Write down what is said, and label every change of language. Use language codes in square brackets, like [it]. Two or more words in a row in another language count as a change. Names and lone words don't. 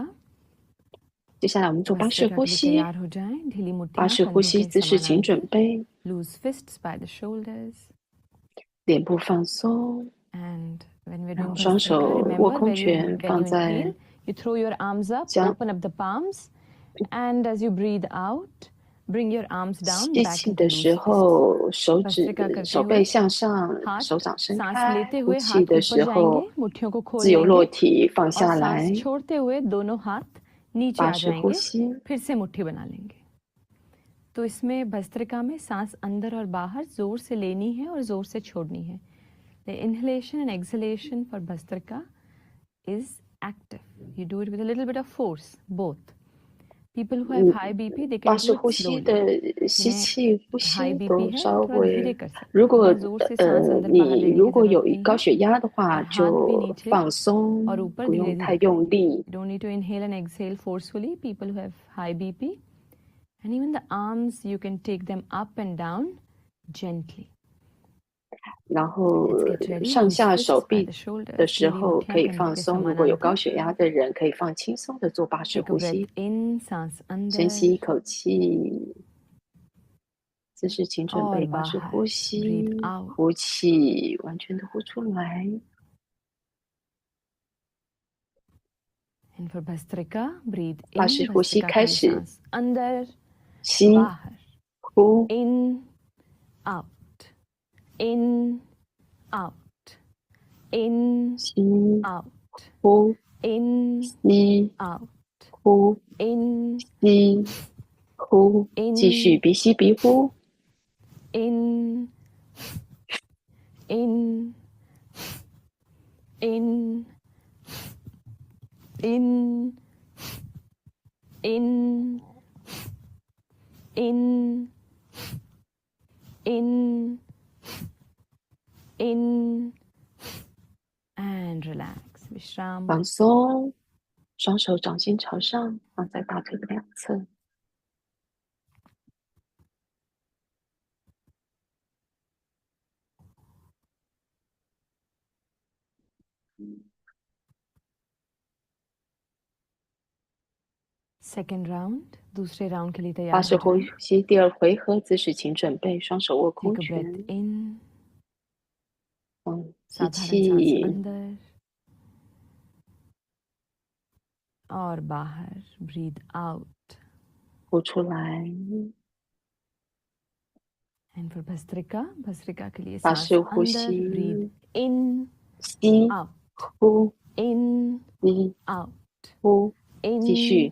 [zh] 接下来我们做巴式 [hi] भस्त्रिका [zh] 呼 [hi] के लिए [zh] 吸， [hi] तैयार हो जाएं. ढीली [zh] 巴 [hi] मुट्ठियां [zh] 式呼 [hi] कंधों [zh] 吸 [hi] के [zh] 姿势，请准 [hi] समानांतर. [zh] 备， [en] Loose fists by the shoulders. [zh] 脸部放松， [en] And when we're [zh] 然 [en] doing [zh] 后双 [en] Bhastrika, [zh] 手握 [en] remember [zh] 空 [en] where [zh] 拳 [en] you [zh] 放 [en] inhale, [zh] 在 [en] you throw your arms up, [zh] 将 [en] open up the palms, and as you breathe out, bring your arms down [zh] 吸 [en] back [zh] 气 [en] into [zh] 的 [en] loose [zh] 时 [en] fists. [zh] 候，手指 [hi] भस्त्रिका करते [zh] 手 [hi] हुए [zh] 背向上， [hi] हाथ [zh] 手掌伸 [hi] सांस [zh] 开。 [hi] लेते [zh] 呼 [hi] हुए [zh] 气 [hi] हाथ [zh] 的 [hi] ऊपर [zh] 时 [hi] जाएंगे, [zh] 候， [hi] मुट्ठियों को खोल [zh] 自由落 [hi] लेंगे [zh] 体放 [hi] और [zh] 下来 [hi] सांस。 छोड़ते हुए दोनों हाथ नीचे [zh] 巴 [hi] आ [zh] 式呼 [hi] जाएंगे, [zh] 吸， [hi] फिर से मुट्ठी बना लेंगे. तो इसमें भस्त्रिका में सांस अंदर और बाहर जोर से लेनी है और जोर से छोड़नी है. [en] The inhalation and exhalation for Bhastrika is active. You do it with a little bit of force, both. People who have high BP, they [zh] 巴 [en] can [zh] 氏 [en] do it [zh] 呼吸 [en] slowly. [zh] 的吸 [hi] जिन्हें [zh] 气、呼 [hi] हाई [zh] 吸 [hi] बीपी [zh] 都 [hi] है [zh] 稍 [hi] वो थोड़ा धीरे [zh] 微。 [hi] कर सकते [zh] 如 [hi] हैं [zh] 果 [hi] बहुत जोर से सांस अंदर बाहर [zh] 你 [hi] लेने [zh] 如 [hi] की [zh] 果 [hi] जरूरत [zh] 有 [hi] नहीं [zh] 高 [hi] है [zh] 血压的 [hi] और [zh] 话， [hi] हाथ भी [zh] 就 [hi] नीचे [zh] 放 [hi] और [zh] 松， [hi] ऊपर [zh] 不 [hi] धीरे [zh] 用 [hi] धीरे [zh] 太 [hi] करें [zh] 用力。 [en] You don't need to inhale and exhale forcefully. People who have high BP and even the arms, you can take them up and down gently. [zh] 然后 [en] Let's get ready. [zh] 上 [en] Use [zh] 下手 [en] fists by [zh] 臂 [en] the [zh] 的 [en] shoulders. [zh] 时 [hi] पूरी [zh] 候可 [hi] मुट्ठियां [zh] 以 [hi] कंधों [zh] 放 [hi] के [zh] 松。如果有高 [hi] समानांतर. [zh] 血压的人，可以放轻松的做巴氏 [en] Take a [zh] 呼 [en] breath [zh] 吸。 [en] in, सांस [zh] 深吸 [hi] अंदर [zh] 一口气，姿势请准 [hi] और [zh] 备，巴氏 [hi] बाहर. [zh] 呼 [en] Breathe [zh] 吸， [en] out. [zh] 呼气，完全的呼出来。 [en] And for Bhastrika, breathe [zh] 巴 [en] in. [zh] 氏呼吸 [hi] Bhastrika [zh] 开 [hi] के लिए [zh] 始， [hi] सांस अंदर, [zh] 吸， [hi] बाहर. [zh] 呼， [en] In, out. In, out. In, [zh] 吸， [en] out. [zh] 呼， [en] In, [zh] 吸， [en] out. [zh] 呼， [en] In, [zh] 吸，呼，继续 [en] in, [zh] 鼻吸鼻呼， [en] in, in, in, in, in, in, in, in, and relax. [hi] विश्राम. [zh] 放松，双手掌心朝上，放在大腿的两侧。 [en] Second round. [hi] दूसरे राउंड के लिए [zh] 巴 [hi] तैयार [zh] 氏 [hi] हो [zh] 呼 [hi] जाएं. [zh] 吸第二回合，姿势请准备，双手握空 [en] Take a breath [zh] 拳， [en] in. [zh] 吸 [hi] साधारण सांस [zh] 气， [hi] अंदर और बाहर. [en] Breathe out. [zh] 呼出来。 [en] And for Bhastrika, [hi] Bhastrika के लिए [zh] 巴 [hi] सांस [zh] 氏呼 [hi] अंदर. [zh] 吸， [en] Breathe in, [zh] 吸， [en] out. [zh] 呼， [en] In, [zh] 吸， [en] out. [zh] 呼，继 [en] In, [zh] 续。